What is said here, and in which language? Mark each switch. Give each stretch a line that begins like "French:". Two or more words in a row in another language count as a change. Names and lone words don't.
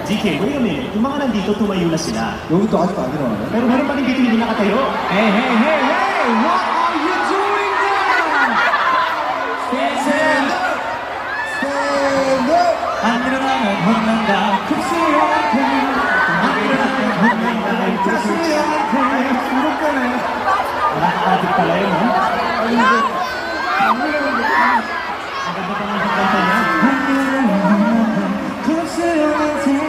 English: DK, wait a minute.
Filipino: Yung mga nandito, tumayo na sila.
Korean: 여기 또 아직도 안 일어나네.
Filipino: Pero meron pa rin dito hindi nakatayo.
English: Hey, hey, hey, hey! What are you doing there? Stand up! Stand up!
Korean: 안 일어나면 혼난다. 급수한테. 안 일어나면 혼난다. 급수한테. 부럽다네.
Filipino: Nakakadik pala yun, ha?
Korean: 아니, 이제 안 일어나는데.
Filipino: Ang ganda pa ng kanta niya.
Korean: 안 일어나면 혼난다. 급수한테.